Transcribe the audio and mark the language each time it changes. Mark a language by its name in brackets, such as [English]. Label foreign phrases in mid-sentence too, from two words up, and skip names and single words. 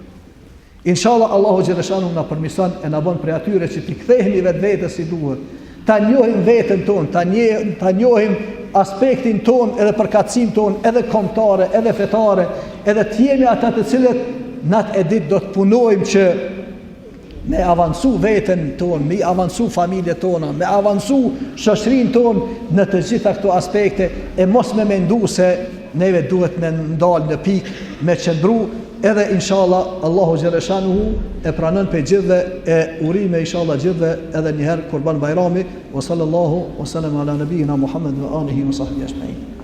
[Albanian] Inshallah [Arabic] الله جل شأنه [Albanian] na permision e na bën prej atyre që t'i kthehemi vetvetes si duhet, ta njohim veten ton, ta njohim aspektin ton, edhe përkatësinë ton, edhe kombëtare, edhe fetare, edhe të jemi ata të cilët nat e ditë do të punojmë që me avancu veten ton, me avancu familjet tona, me avancu shoqërinë ton në të gjitha këto aspekte, e mos me mendu se neve duhet me ndalë në pikë, me qëndru. Edhe inshallah [Arabic] الله جل شأنه [Albanian] e pranon për gjithëve, e urime inshallah gjithëve edhe një herë Kurban Bajrami, [Arabic] وصلى الله وسلم على نبينا محمد وآله وصحبه أجمعين.